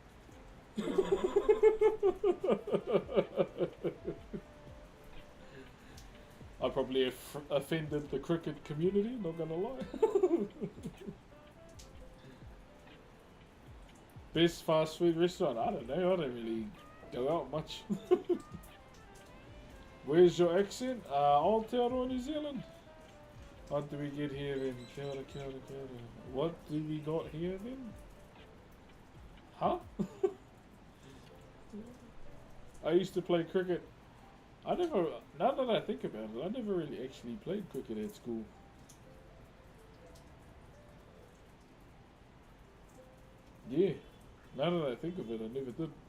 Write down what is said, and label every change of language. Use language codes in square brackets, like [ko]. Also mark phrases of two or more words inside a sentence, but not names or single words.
[en] I probably offended the cricket community, not gonna lie. Best fast food restaurant? I don't know, I don't really go out much. Where's your accent? Aotearoa, New Zealand. What do we get here then? [mi] Kia ora, kia ora, kia ora. [en] What do we got here then? Huh? I used to play cricket. Now that I think about it, I never really actually played cricket at school. Yeah, now that I think of it, I never did.